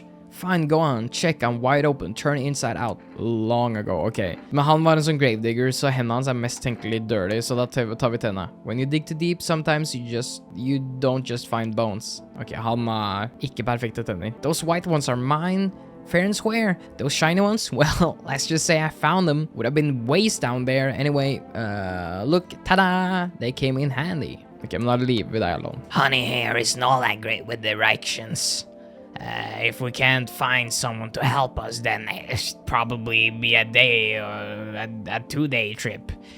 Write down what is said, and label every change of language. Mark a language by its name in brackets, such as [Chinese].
[English] Fine, go on, check, I'm wide open, turn inside out. Long ago, ok. [Norwegian] Men han var en sånn gravedigger, så hendene hans mest tenkelig dirty, så da tar vi tenna. [English] When you dig too deep, sometimes you don't just find bones. [Norwegian] Ok, han ikke perfekte tenner. [English] Those white ones are mine. Fair and square. Those shiny ones? Well, let's just say I found them. Would have been waste down there. Anyway, look, ta-da! They came in handy. [Norwegian] Okay, men la det liv ved deg alone. [English] Honey here isn't all that great with directions. If we can't find someone to help us, then it'll probably be a day or a 2-day trip.